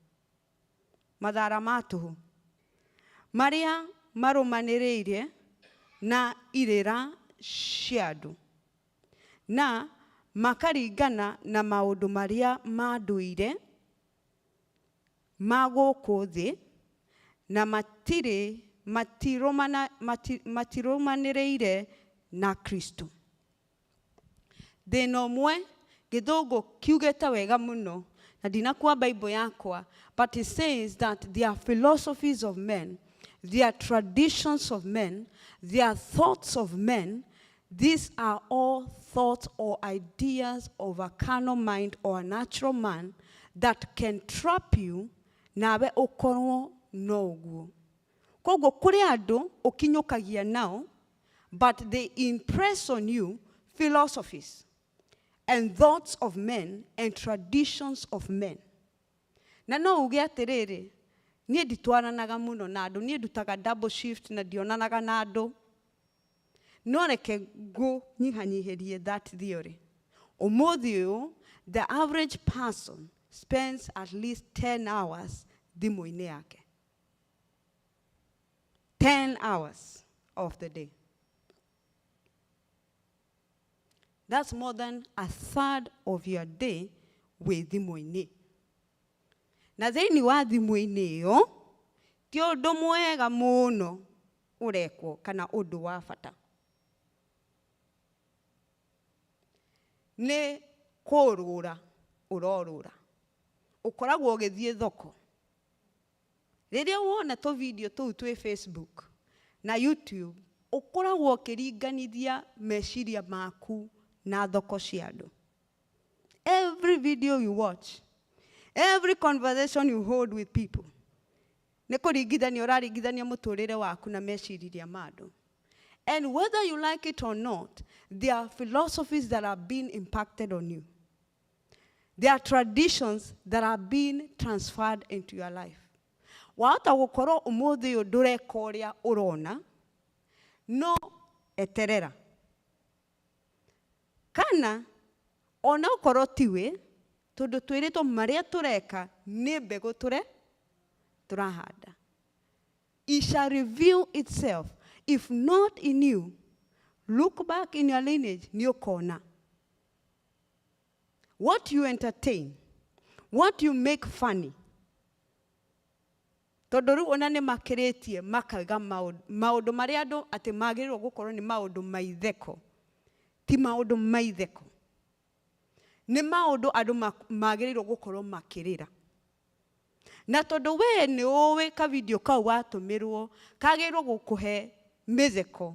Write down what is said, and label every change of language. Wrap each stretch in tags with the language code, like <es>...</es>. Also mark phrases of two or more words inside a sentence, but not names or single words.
<ki>marĩa marũmanĩrĩire na irĩra cia andũ, na makaringana na maũndũ marĩa ma ndũire ma gũkũ thĩ, na matirũmanĩrĩire na Kristo. Thĩna ũmwe Gĩthũngũ kiugĩte wega mũno, na ndinakuwa Bible yakwa,</ki> <en>but it says that there are philosophies of men, there are traditions of men, there are thoughts of men. These are all thoughts or ideas of a carnal mind or a natural man that can trap you</en> <ki>nawe ũkorwo no ũguo. Koguo kũrĩ andũ ũkinyũkagia nao,</ki> <en>but they impress on you philosophies and thoughts of men and traditions of men.</en> <ki>Na no uge atĩrĩrĩ, niĩ nditwaranaga mũno na andũ, niĩ ndutaga</ki> <en>double shift</en> <ki>na ndionanaga na andũ. No reke ngũnyihanyihĩrie</ki> <en>that theory.</en> <ki>Ũmũthĩ ũyũ,</ki> <en>the average person spends at least 10 hours</en> <ki>thimũ-inĩ yake.</ki> <en>10 hours of the day. That's more than a third of your day with thimũ-inĩ.</en> <ki>Na thĩinĩ wa thimũ-inĩ ĩyo, ti ũndũ mwega mũno ũrekwo kana ũndũ wa bata. Nĩ kũrũra ũrorũra. Ũkoragwo ũgĩthiĩ thoko. Rĩrĩa wona tũ video tũu twĩ Facebook na YouTube, ũkoragwo ũkĩringanithia meciria maku na thoko cia andũ.</ki> <en>Every video you watch, every conversation you hold with people,</en> <ki>nĩ kũringithania ũraringithania mũtũrĩre waku na meciria ma andũ.</ki> <en>And whether you like it or not, there are philosophies that are being impacted on you. There are traditions that are being transferred into your life.</en> <ki>Wahota gũkorwo ũmũthĩ ũyũ ndũreka ũrĩa ũrona, no eterera. Kana ona ũkorwo tiwe, tondũ twĩrĩtwo marĩa tũreka nĩ mbegũ tũrahanda.</ki> <en>It shall reveal itself. If not in you, look back in your lineage,</en> <ki>nĩ ũkona.</ki> <en>What you entertain, what you make funny.</en> <ki>Tondũ rĩu ona nĩ makĩrĩtie makaiga maũndũ marĩa andũ atĩ magĩrĩirwo gũkorwo nĩ maũndũ maitheko. Ti maũndũ maitheko. Nĩ maũndũ andũ magĩrĩirwo gũkorwo makĩrĩra. Na tondũ we nĩ ũĩ ka video kau watũmĩrwo, kagĩrĩirwo gũkũhe mĩtheko.</ki>